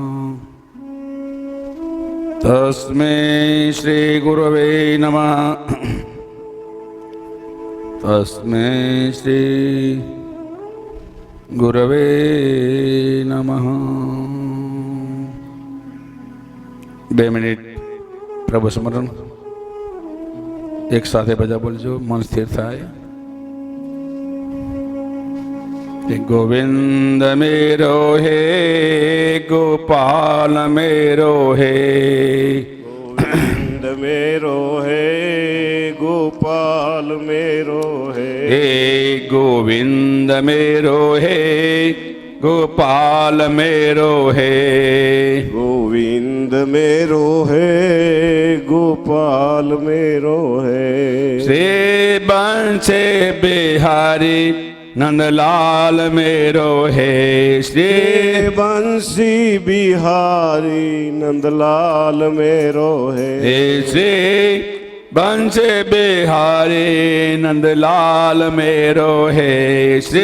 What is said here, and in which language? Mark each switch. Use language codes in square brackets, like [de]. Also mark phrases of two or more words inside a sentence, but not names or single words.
[sa] तस्मै श्री गुरवे नमः। तस्मै श्री गुरवे नमः। [gu] 2 મિનિટ પ્રભુ સ્મરણ એક સાથે બધા બોલજો, મન સ્થિર થાય। [bra] गोविंद मेरो हे गोपाल मेरो हे, गोविंद मेरो हे गोपाल मेरो हे, गोविंद मेरो हे गोपाल मेरो हे, गोविंद मेरो हे गोपाल मेरो हे। श्री बंशे बिहारी नंदलाल मेरो है श्री बंसी बिहारी नंदलाल मेरो है श्री बंशे बिहारी नंदलाल मेरो है श्री